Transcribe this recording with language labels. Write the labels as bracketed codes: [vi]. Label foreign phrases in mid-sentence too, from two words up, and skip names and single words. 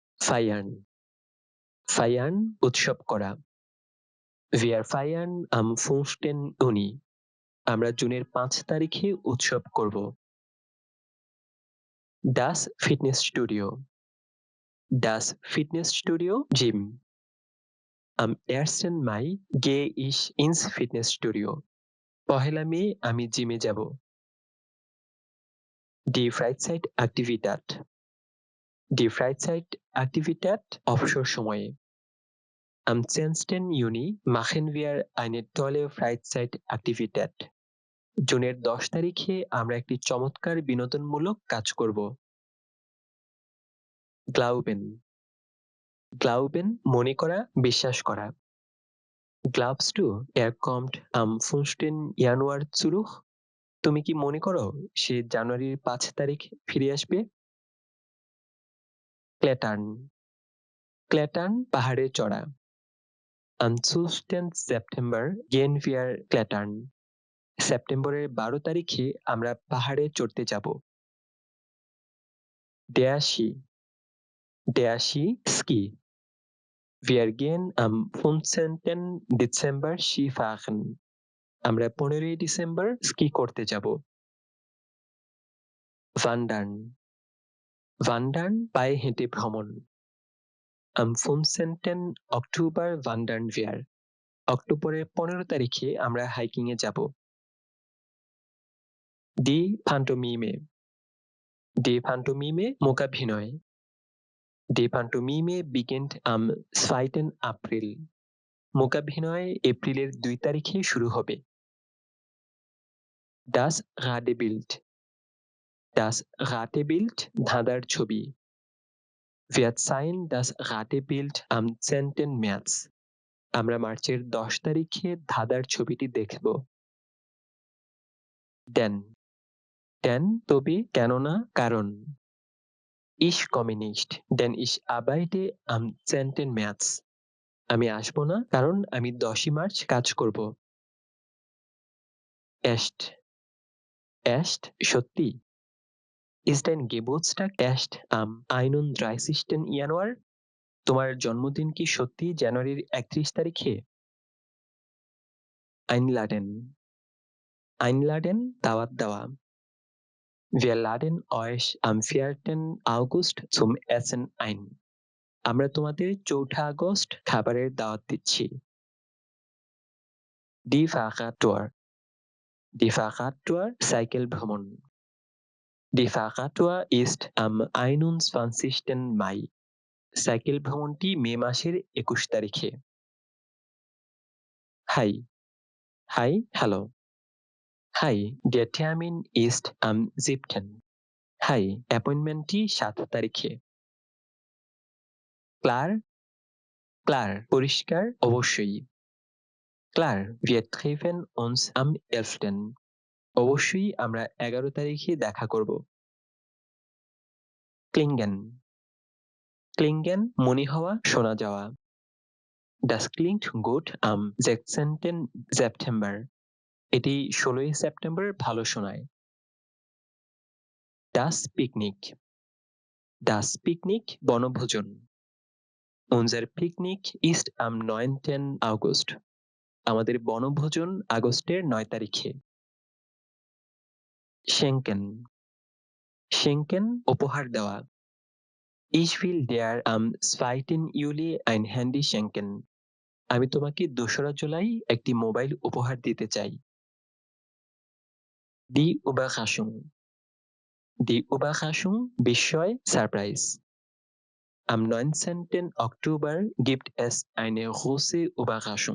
[de] Feiern. Feiern [bn] উৎসব করা। [de] Wir feiern am 15. Juni. [bn] আমরা জুনের 5 তারিখে উৎসব করব। [de] Das Fitnessstudio. Das Fitnessstudio Gym. Am 1. Mai gehe ich ins Fitnessstudio. [bn] পহেলা মে আমি জিমে যাব। [de] Die Freizeitaktivität. Die Freizeitaktivität [bn] অবসর সময়ে। [de] Am 10. Juni machen wir eine tolle Freizeitaktivität. [bn] জুনের 10 তারিখে আমরা একটি চমৎকার বিনোদনমূলক কাজ করব। [de] Glauben. Glauben [bn] মনে করা, বিশ্বাস করা। [de] Glaubst du, kommt am 15. Januar zurück? [bn] তুমি কি মনে করো সে জানুয়ারির 5 তারিখ ফিরে আসবে? [de] Klettern. Klettern [bn] পাহাড়ে চড়া। [de] Am 12. September gehen wir klettern. [bn] সেপ্টেম্বরের 12 তারিখে আমরা পাহাড়ে চড়তে যাব। [de] Der Ski. Der Ski Ski. Wir gehen am 15. Dezember Skifahren. [bn] আমরা 15 ডিসেম্বর স্কি করতে যাব। [de] Wandern. Wandern [bn] পায়ে হেঁটে ভ্রমণ। [de] Am 15. Oktober wandern wir. [bn] অক্টোবরের 15 তারিখে আমরা হাইকিং এ যাব। [de] Die Pantomime. Die Pantomime মূকাভিনয়। Die Pantomime beginnt am 2. April. [bn] মূকাভিনয় এপ্রিলের 2 তারিখে শুরু হবে। [de] Das Ratebild. Das Ratebild ধাঁধার ছবি। Wir zeigen das Ratebild am 10. März. [bn] আমরা মার্চের 10 তারিখে ধাঁধার ছবিটি দেখব। [de] Denn. Denn [bn] তবে কেননা কারণ। [de] Ich komme nicht, denn ich arbeite am 10. März. [bn] আমি আসব না কারণ আমি 10 মার্চ কাজ করব। [de] Echt. Echt সত্যি। Ist dein Geburtstag echt am 31. Januar? [bn] তোমার জন্মদিন কি সত্যি জানুয়ারির 31 তারিখে? [de] Einladen. Einladen [bn] দাওয়াত দেওয়া। [de] Wir laden euch am 4. August zum Essen ein. [bn] আমরা তোমাদের 4 আগস্ট খাবারের দাওয়াত দিচ্ছি। [de] Die Fahrradtour. Die Fahrradtour [bn] সাইকেল ভ্রমণ। [de] Die Fahrradtour ist am 21. Mai. [bn] সাইকেল ভ্রমণটি মে মাসের 21 তারিখে। [en] Hi. Hi, hello. [de] Hi, der Termin ist am 7. [bn] Hi, অ্যাপয়েন্টমেন্টটি 7 তারিখে। Klar. [de] Klar [bn] পরিষ্কার অবশ্যই। [de] Klar, wir treffen uns am 11. [bn] অবশ্যই আমরা 11 তারিখে দেখা করব। [de] Klingen. Klingen [bn] মনে হওয়া, শোনা যাওয়া। [de] Das klingt gut am 16. September. [bn] এটি 16 সেপ্টেম্বর ভালো শোনায়। [de] Das Picknick. Das Picknick বনভোজন। Unser Picknick ist am 9. August. [bn] আমাদের বনভোজন আগস্টের 9 তারিখে। [de] Schenken. Schenken [bn] উপহার দেওয়া। [de] Ich will dir am 2. Juli ein Handy schenken. [bn] আমি তোমাকে 2রা জুলাই একটি মোবাইল উপহার দিতে চাই। [de] Die Überraschung. Die Überraschung [bn] বিস্ময়, সারপ্রাইজ। [de] Am 19. Oktober gibt es eine große Überraschung.